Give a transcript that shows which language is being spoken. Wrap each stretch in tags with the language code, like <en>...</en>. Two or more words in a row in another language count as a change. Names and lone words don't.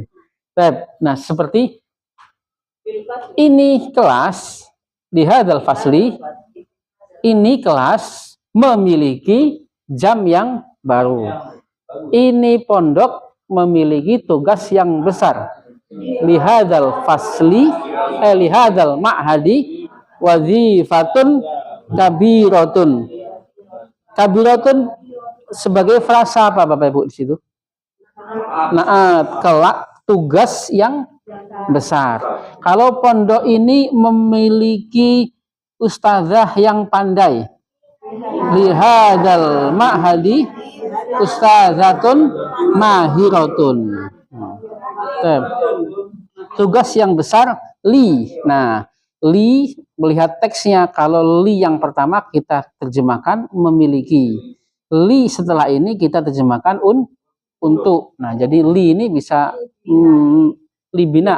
<id>Nah, seperti ini kelas di</id> <ar>هذا الفصل,</ar> <id>ini kelas memiliki jam yang baru. Ini pondok memiliki tugas yang besar.</id> <ar>لهذا الفصل، لهذا المعهد وظيفة كبيرة.</ar> <id>Kabiratun sebagai frasa apa Bapak Ibu di situ? Nah, kelak tugas yang besar. Kalau pondok ini memiliki ustazah yang pandai,</id> <ar>لهذا المعهد أستاذة ماهرة.</ar> <id>Tugas yang besar li. Nah, li melihat teksnya, kalau li yang pertama kita terjemahkan memiliki. Li setelah ini kita terjemahkan untuk. Nah, jadi li ini bisa libina.</id>